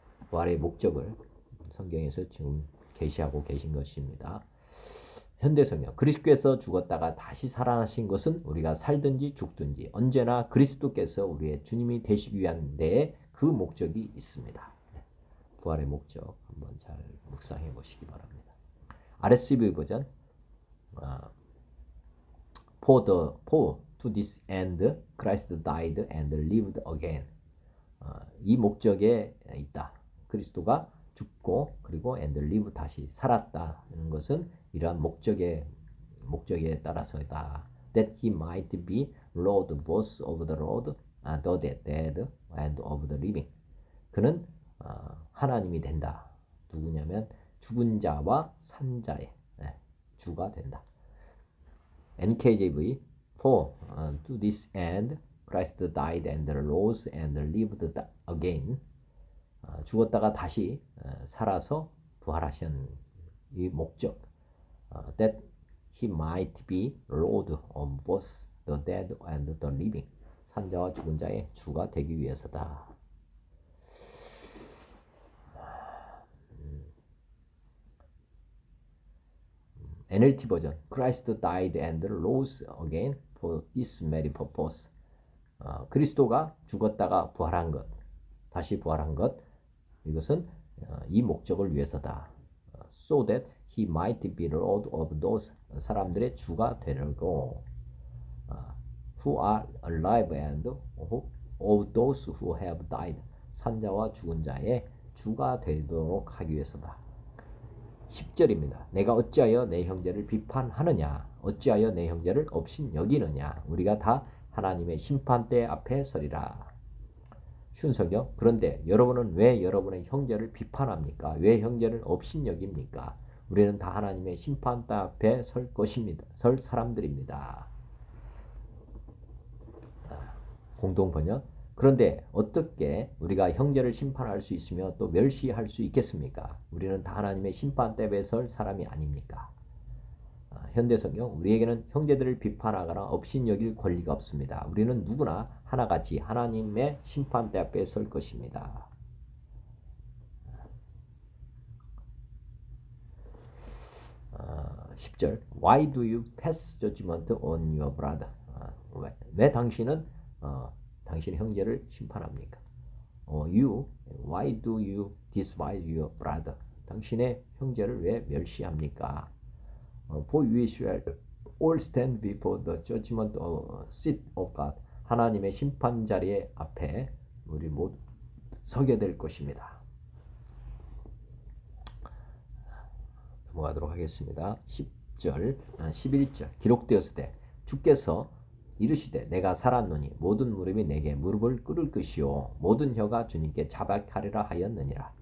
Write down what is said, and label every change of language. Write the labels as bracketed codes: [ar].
[ko] 부활의 목적을 성경에서 지금 계시하고 계신 것입니다. 현대성경. 그리스도께서 죽었다가 다시 살아나신 것은 우리가 살든지 죽든지 언제나 그리스도께서 우리의 주님이 되시기 위한 데에 그 목적이 있습니다. 부활의 목적 한번 잘 묵상해 보시기 바랍니다. RSV 버전. [en] For to this end Christ died and lived again. [ko] 이 목적에 있다. 그리스도가 죽고 그리고 [en] and live, [ko] 다시 살았다는 것은 이러한 목적에 따라서다. [en] That he might be Lord both of the dead and of the living. [ko] 그는 하나님이 된다. 누구냐면 죽은 자와 산 자의 주가 된다. NKJV. [en] For to this end Christ died and rose and lived again. [ko] 죽었다가 다시 살아서 부활하신 이 목적. [en] That he might be Lord of both the dead and the living. [ko] 산자와 죽은 자의 주가 되기 위해서다. NLT 버전. [en] Christ died and rose again for this very purpose. [ko] 그리스도가 죽었다가 부활한 것, 다시 부활한 것, 이것은 이 목적을 위해서다. [en] So that he might be Lord of those, [ko] 사람들의 주가 되려고, [en] who are alive and of those who have died, [ko] 산자와 죽은 자의 주가 되도록 하기 위해서다. 10절입니다. 내가 어찌하여 내 형제를 비판하느냐, 어찌하여 내 형제를 업신여기느냐, 우리가 다 하나님의 심판대 앞에 서리라. 쉬운 성경. 그런데 여러분은 왜 여러분의 형제를 비판합니까? 왜 형제를 업신여깁니까? 우리는 다 하나님의 심판대 앞에 설 것입니다. 설 사람들입니다. 공동번역. 그런데 어떻게 우리가 형제를 심판할 수 있으며 또 멸시할 수 있겠습니까? 우리는 다 하나님의 심판대에 설 사람이 아닙니까? 현대성경. 우리에게는 형제들을 비판하거나 업신여길 권리가 없습니다. 우리는 누구나 하나같이 하나님의 심판대 앞에 설 것입니다. 10절. [en] Why do you pass judgment on your brother? [ko] 왜 당신은 당신의 형제를 심판합니까? [en] Why do you despise your brother? [ko] 당신의 형제를 왜 멸시합니까? [en] For we shall all stand before the judgment seat of God. [ko] 하나님의 심판 자리에 앞에 우리 모두 서게 될 것입니다. 넘어가도록 하겠습니다. 10절, 11절 기록되었으되 주께서 이르시되 내가 살았노니 모든 무릎이 내게 무릎을 꿇을 것이요 모든 혀가 주님께 자박하리라 하였느니라.